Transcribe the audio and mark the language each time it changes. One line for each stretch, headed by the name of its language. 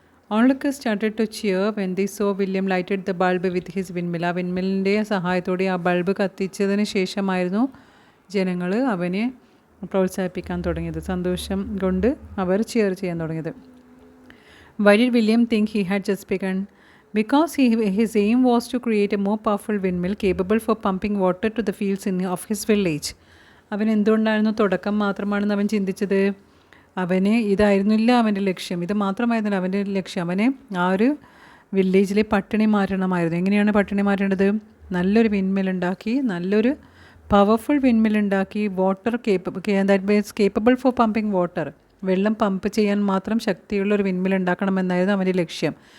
English: Onlookers started to cheer when they saw William lighted the bulb with his windmill.
Malayalam: ആ വിൻമിലിൻ്റെ സഹായത്തോടെ ആ bulb കത്തിച്ചതിന് ശേഷമായിരുന്നു ജനങ്ങൾ അവനെ പ്രോത്സാഹിപ്പിക്കാൻ തുടങ്ങിയത്. സന്തോഷം കൊണ്ട് അവർ ചിയർ ചെയ്യാൻ തുടങ്ങിയത്.
English: Why did William think he had just begun? Because his aim was to create a more powerful windmill capable for pumping water to the fields of his village.
Malayalam: അവൻ എന്തുകൊണ്ടായിരുന്നു തുടക്കം മാത്രമാണെന്ന് അവൻ ചിന്തിച്ചത്? അവന് ഇതായിരുന്നില്ല അവൻ്റെ ലക്ഷ്യം, ഇത് മാത്രമായിരുന്നില്ല അവൻ്റെ ലക്ഷ്യം. അവനെ ആ ഒരു വില്ലേജിലെ പട്ടിണി മാറ്റണമായിരുന്നു. എങ്ങനെയാണ് പട്ടിണി മാറ്റേണ്ടത്? നല്ലൊരു വിൻമിൽ ഉണ്ടാക്കി, നല്ലൊരു പവർഫുൾ വിൻമിൽ ഉണ്ടാക്കി,
English: that means capable for pumping water,
Malayalam: വെള്ളം പമ്പ് ചെയ്യാൻ മാത്രം ശക്തിയുള്ള ഒരു വിൻമിൽ ഉണ്ടാക്കണമെന്നായിരുന്നു അവൻ്റെ ലക്ഷ്യം.